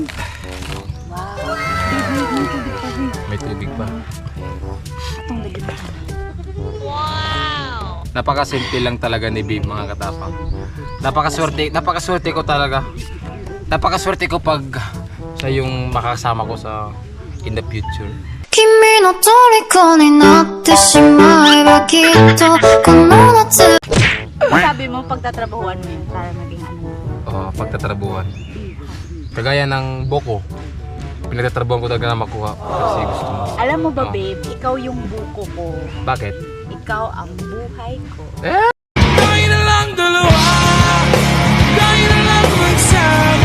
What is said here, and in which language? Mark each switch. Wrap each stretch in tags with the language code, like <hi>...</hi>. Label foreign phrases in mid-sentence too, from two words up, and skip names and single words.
<tl>Wow. Babe, may tubig pa, babe. May tubig pa. Itong dali ba? Napakasimple lang talaga ni Babe mga katapang. Napakaswerte ko talaga. Napakaswerte ko pag siya yung makakasama ko sa</tl> <en>in the future.</en> <ja>君の虜になってしまえばきっとこの夏</ja> <tl>Sabi mo, pagtatrabahuan mo yun para maging ano. Pagtatrabuhan. Kagaya ng buko. Pinagtatrabuhan ko talaga na makuha kasi gusto mo. Alam mo ba, Oh. babe, ikaw yung buko ko. Bakit? Ikaw ang buhay ko. Tayo na lang dalawa, tayo na lang magsama.</tl>